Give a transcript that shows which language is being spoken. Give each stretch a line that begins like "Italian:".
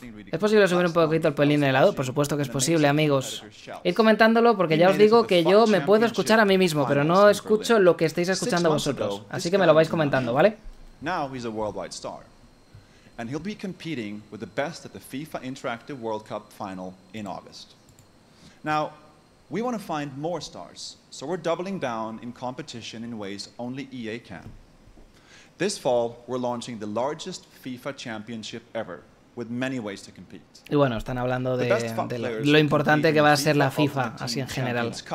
Spanish: ¿Es posible subir un poquito el pelín de helado? Por supuesto que es posible, amigos. Id comentándolo porque ya os digo que yo me puedo escuchar a mí mismo, pero no escucho lo que estáis escuchando vosotros. Así que me lo vais comentando, ¿vale?
English: Now he's a worldwide star, and he'll be competing with the best at the FIFA Interactive World Cup final in August. Now, we want to find more stars, so we're doubling down in competition in ways only EA can. This fall, we're launching the largest FIFA championship ever, with many ways to compete.
Spanish: Y bueno, están hablando de lo importante que va a ser la FIFA, así en general.